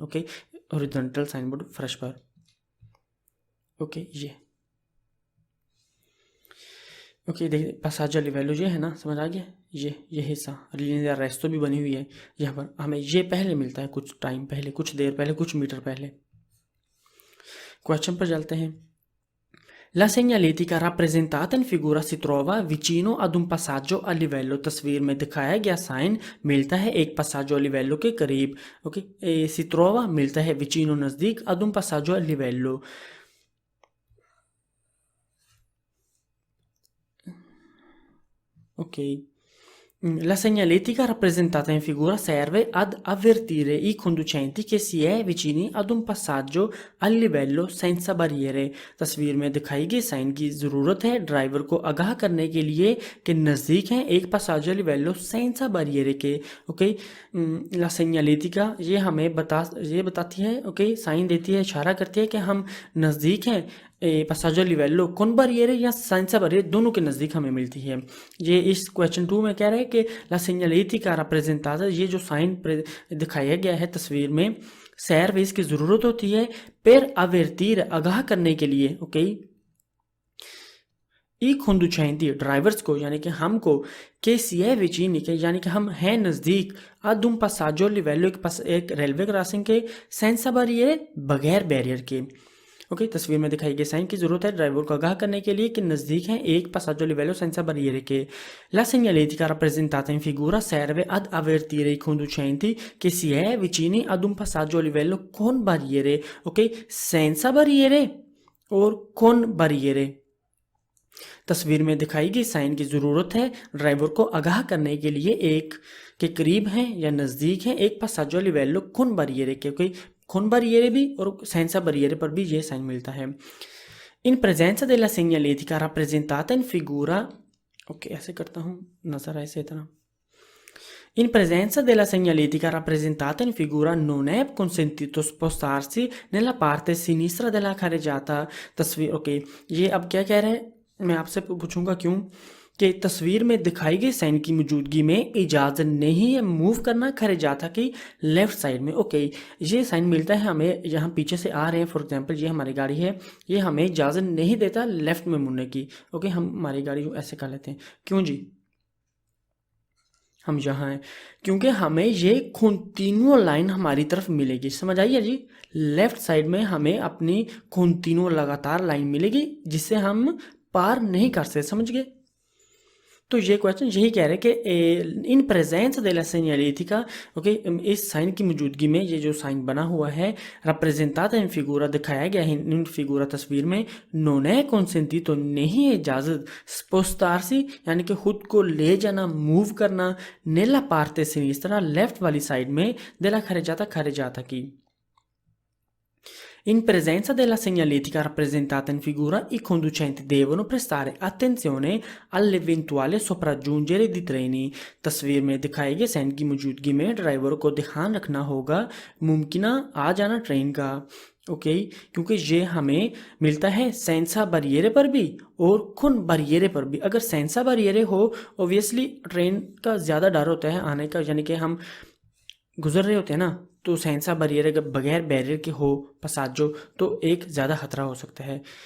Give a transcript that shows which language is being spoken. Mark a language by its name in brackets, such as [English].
[Hindi] Okay, horizontal sign board फर्श पर। Okay, ये ओके देखिए [Italian] passaggio a livello [Hindi] ये है ना, समझ आ गया। ये हिस्सा लिनियर रेस्टो भी बनी हुई है, यहाँ पर हमें ये पहले मिलता है, कुछ टाइम पहले, कुछ देर पहले, कुछ मीटर पहले। क्वेश्चन पर चलते हैं। [Italian] La segnaletica rappresentata in figura si trova vicino ad un passaggio a livello। [Hindi] तस्वीर में दिखाया गया साइन मिलता है एक [Italian] passaggio a livello [Hindi] के करीब। ओके, [Italian] si trova [Hindi] मिलता है [Italian] vicino [Hindi] नज़दीक, [Italian] ad un passaggio a livello। Ok, la segnaletica rappresentata in figura serve ad avvertire i conducenti che si è vicini ad un passaggio a livello senza barriere। [Hindi] तस्वीर में दिखाई गई sign की ज़रूरत है ड्राइवर को आगाह करने के लिए कि नज़दीक हैं एक [Italian] passaggio a livello senza barriere [Hindi] के। ओके, [Italian] la segnaletica [Hindi] ये हमें बताती है, ओके, साइन देती है, इशारा करती है कि हम नज़दीक हैं [Italian] passaggio a livello con barriere [Hindi] या [Italian] senza barriere, [Hindi] दोनों के नज़दीक हमें मिलती है। ये इस क्वेश्चन 2 में कह रहा है कि [Italian] la segnaletica rappresentata, [Hindi] ये जो साइन दिखाया गया है तस्वीर में, सर्विस की ज़रूरत होती है [Italian] per avvertire [Hindi] आगाह करने के लिए। ओके, ई [Italian] conducenti [Hindi] ड्राइवर्स को, यानी कि हमको, के सी है vicini के, यानी कि हम हैं नज़दीक, [Italian] ad un passaggio a livello [Hindi] एक रेलवे क्रॉसिंग के, [Italian] senza barriere [Hindi] बगैर बैरियर के। ओके, तस्वीर में दिखाई गई साइन की जरूरत है ड्राइवर को आगाह करने के लिए कि नज़दीक हैं एक [Italian] passaggio a livello senza barriere [Hindi] के। [Italian] La segnaletica rappresentata in figura serve ad avvertire i conducenti che si è vicini ad un passaggio a livello con barriere। [Hindi] Okay, [Italian] senza barriere [Hindi] और [Italian] con barriere। [Hindi] तस्वीर में दिखाई गई साइन की ज़रूरत है driver को आगाह करने के लिए एक के करीब हैं या नज़दीक हैं एक [Italian] passaggio a livello con barriere [Hindi] के। ओके, [Italian] con barriere [Hindi] भी और [Italian] senza barriere [Hindi] पर भी ये साइन मिलता है। [Italian] In presenza della segnaletica rappresentata in figura, [Hindi] okay ऐसे करता हूँ, नज़र ऐसे इतना। [Italian] In presenza della segnaletica rappresentata in figura non è consentito spostarsi nella parte sinistra della carreggiata। [Hindi] तस्वीर, ओके, ये अब क्या कह रहे हैं, मैं आपसे पूछूंगा क्यों, कि तस्वीर में दिखाई गई साइन की मौजूदगी में इजाज़त नहीं है मूव करना खरेजाता की लेफ़्ट साइड में। ओके, ये साइन मिलता है हमें, यहाँ पीछे से आ रहे हैं, फॉर एग्जांपल ये हमारी गाड़ी है, ये हमें इजाज़त नहीं देता लेफ़्ट में मुड़ने की। ओके, हम हमारी गाड़ी को ऐसे कर लेते हैं, क्यों जी, हम यहाँ हैं क्योंकि हमें ये कंटिन्यू लाइन हमारी तरफ मिलेगी। समझ आइए जी, लेफ्ट साइड में हमें अपनी कंटिन्यू लगातार लाइन मिलेगी जिससे हम पार नहीं कर सकते। समझ गए? तो ये क्वेश्चन यही कह रहे हैं कि in presence दे La सेñalética, okay, इस साइन की मौजूदगी में ये जो साइन बना हुआ है [Italian] representada [Hindi] इन फिगूरा, दिखाया गया है इन फिगूरा तस्वीर में, [Italian] non è consentito, [Hindi] नहीं है इजाज़त, [Italian] spostarsi [Hindi] यानी कि खुद को ले जाना, मूव करना, [Italian] nella parte sinistra [Hindi] लेफ्ट वाली साइड में, [Italian] della carreggiata [Hindi] की। [Italian] In presenza della segnaletica rappresentata in figura, i conducenti devono prestare attenzione all'eventuale sopraggiungere di treni। [Hindi] तस्वीर में दिखाए गए साइन की मौजूदगी में ड्राइवर को ध्यान रखना होगा मुमकिन आ जाना ट्रेन का। ओके, क्योंकि ये हमें मिलता है सेंसा बरियरे पर भी और खुन बरियरे पर भी। अगर सेंसा बरियरे हो, ओबियसली ट्रेन का ज़्यादा डर होता है आने का, यानी कि हम गुजर रहे होते हैं ना, तो सेंसा बरियर अगर बगैर बैरियर के हो पसाजो तो एक ज़्यादा खतरा हो सकता है।